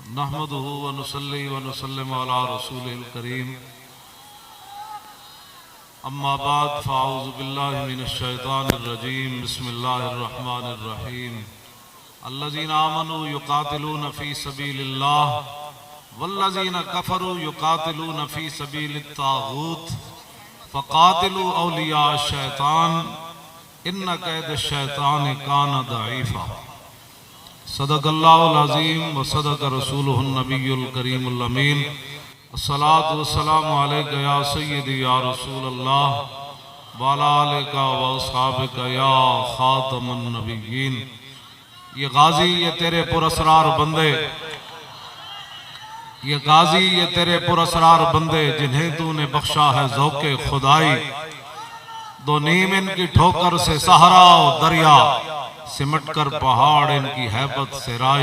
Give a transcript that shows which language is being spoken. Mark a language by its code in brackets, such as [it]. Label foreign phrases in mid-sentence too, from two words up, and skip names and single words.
[ar] نحمده ونصلي ونسلم على رسوله الكريم. أما بعد فأعوذ بالله من الشيطان الرجيم. بسم الله الرحمن الرحيم. الذين آمنوا يقاتلون في سبيل الله والذين كفروا يقاتلون في سبيل الطاغوت فقاتلوا أولياء الشيطان إن كيد الشيطان كان ضعيفا. صدق الله العظيم وصدق رسوله النبي الكريم الأمين. الصلاة والسلام عليك يا سيدي يا رسول الله وعلى آلك وأصحابك يا خاتم النبيين. [ur] یہ غازی یہ تیرے پراسرار بندے، یہ غازی یہ تیرے پراسرار بندے جنہیں تو نے بخشا ہے ذوق خدائی. دو نیم ان کی ٹھوکر سے صحرا اور دریا، سمٹ کر پہاڑ ان کی ہیبت سے رائی.